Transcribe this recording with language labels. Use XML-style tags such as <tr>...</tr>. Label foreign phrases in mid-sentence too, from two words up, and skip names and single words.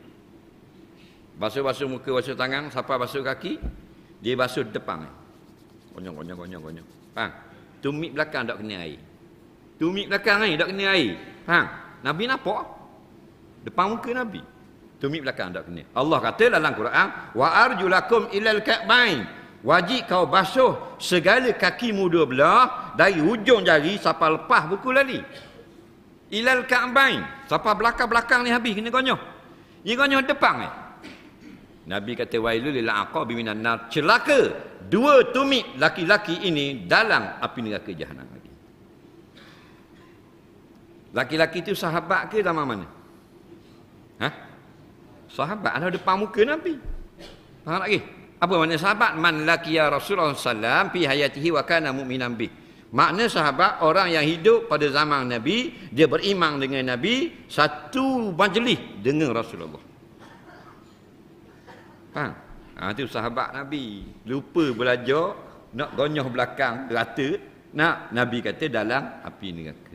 <ms>Basuh-basuh muka, basuh tangan, siapa basuh kaki, dia basuh depan. Konyong. Faham? Tumit belakang tak kena air. Tumit belakang ni tak kena air. Faham? Nabi nampak? Depan muka Nabi. Tumit belakang tak kena. Allah kata dalam Quran,</ms> <ar>وأرجلكم إلى الكعبين.</ar> <ms>Wajib kau basuh segala kakimu dua belah dari hujung jari sampai lepas buku lali.</ms> <ar>إلى الكعبين.</ar> <ms>Sampai belakang-belakang ni habis kena konyoh. Ini konyoh depan ni. Nabi kata</ms> <ar>ويل للأعقاب من النار.</ar> <ms>Celaka dua tumit laki-laki ini dalam api neraka jahanam lagi. Laki-laki itu sahabat ke zaman mana? Ha? Sahabat ada depan muka Nabi. Faham lagi? Apa makna sahabat?</ms> <ar>من لقي رسول الله صلى الله في حياته وكان مؤمنا به.</ar> <ms>Makna sahabat orang yang hidup pada zaman Nabi, dia beriman dengan Nabi, satu majlis dengan Rasulullah. Faham? Itu sahabat Nabi. Lupa belajar, nak gonyoh belakang rata, nak Nabi kata dalam api neraka.</ms>